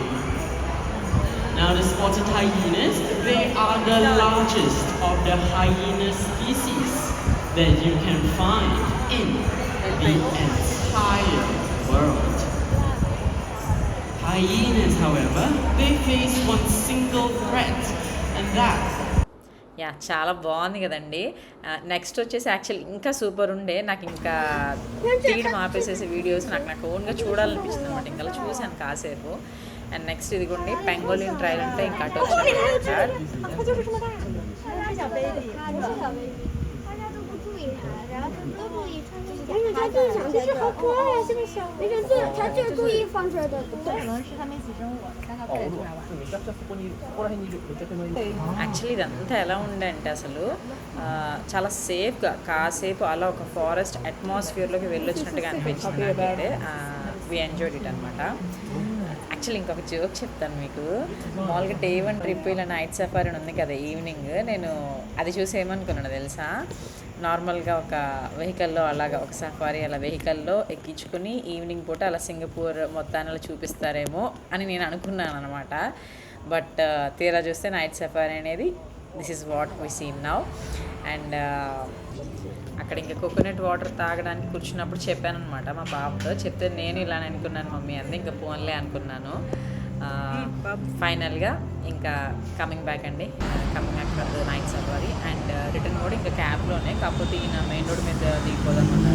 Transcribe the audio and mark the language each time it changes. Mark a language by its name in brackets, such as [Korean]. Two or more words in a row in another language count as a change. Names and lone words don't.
[English] Now the spotted hyenas, they are the largest of the hyena species that you can find in the entire world. Hyenas, however, they face one single threat, and that. [Telugu] యా చాలా బాగుంది కదండి. నెక్స్ట్ వచ్చేసి యాక్చువల్లీ ఇంకా సూపర్ ఉండే, నాకు ఇంకా తీయడం ఆపేసేసి వీడియోస్ నాకు ఓన్గా చూడాలనిపించింది అనమాట. ఇంకా చూశాను కాసేపు. [English] and next [Telugu] ఇదిగోండి పెంగోలిన్ ట్రైల్ అంటే ఇంకా అటు వచ్చాను. [Chinese] 因为它就是想这好可爱啊，这个小，那个是它就是故意放出来的，可能是他们一起扔我，刚刚带出来玩。 [Telugu] యాక్చువల్లీ ఇదంతా ఎలా ఉందంటే అసలు చాలా సేఫ్గా కాసేపు అలా ఒక ఫారెస్ట్ అట్మాస్ఫియర్లోకి వెళ్ళొచ్చినట్టుగా అనిపించింది నాకైతే. [English] we enjoyed it [Telugu] అనమాట. యాక్చువల్లీ ఇంకొక జోక్ చెప్తాను మీకు. మామూలుగా [English] day 1 trip [Telugu] ఇలా [English] night safari [Telugu] ఉంది కదా ఈవినింగ్, నేను అది చూసి ఏమనుకున్నాను తెలుసా, నార్మల్గా ఒక వెహికల్లో అలాగా ఒక సఫారీ అలా వెహికల్లో ఎక్కించుకుని ఈవినింగ్ పూట అలా సింగపూర్ మొత్తాన్ని అలా చూపిస్తారేమో అని నేను అనుకున్నాను అనమాట. బట్ తీరా చూస్తే [English] night safari [Telugu] అనేది [English] this is what we seen now. [Telugu] అండ్ అక్కడ ఇంకా [English] coconut water [Telugu] తాగడానికి కూర్చున్నప్పుడు చెప్పాను అనమాట మా పాపతో. చెప్తే నేను ఇలా అనుకున్నాను మమ్మీ అంది, ఇంకా ఫోన్లే అనుకున్నాను. ఫైనల్గా ఇంకా [English] coming back [Telugu] అండి, [English] coming back for the night safari. and return [Telugu] కూడా ఇంకా క్యాబ్లోనే, కాకపోతే ఈయన [English] main road [Telugu] మీద దిగిపోదామన్నారు.